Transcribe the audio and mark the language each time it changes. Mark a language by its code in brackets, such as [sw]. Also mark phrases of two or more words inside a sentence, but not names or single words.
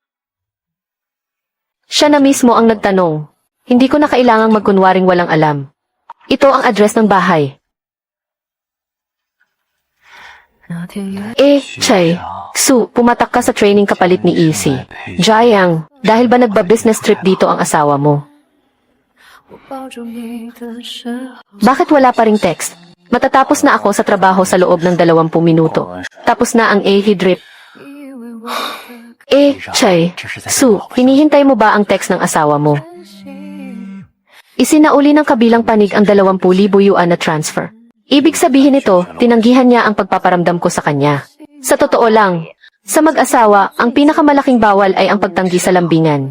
[tl] Siya na mismo ang nagtanong. Hindi ko na kailangang magkunwaring walang alam. Ito ang address ng bahay. [zh] 那天夜 [tl] Chay, Su, pumatak ka sa training kapalit ni Ilse. Jayang, dahil ba nagba- [en] business trip [tl] dito ang asawa mo? [zh] 我抱住你的时候， [tl] Bakit wala pa ring text? Matatapos na ako sa trabaho sa loob ng 20 minuto. Tapos na ang A-drip. [zh] 以为我的 [tl] Chay, Su, hinihintay mo ba ang text ng asawa mo? [zh] 心 [tl] Isinauli ng kabilang panig ang 20,000 yuan na transfer. Ibig sabihin nito, tinanggihan niya ang pagpaparamdam ko sa kanya. Sa totoo lang, sa mag-asawa, ang pinakamalaking bawal ay ang pagtanggi sa lambingan.